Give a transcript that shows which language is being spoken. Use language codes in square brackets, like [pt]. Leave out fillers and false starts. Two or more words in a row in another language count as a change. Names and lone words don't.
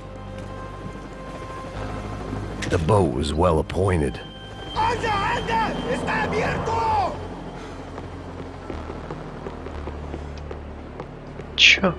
[en] The boat was well appointed. [es] ¡Está abierto! [ru] Чё?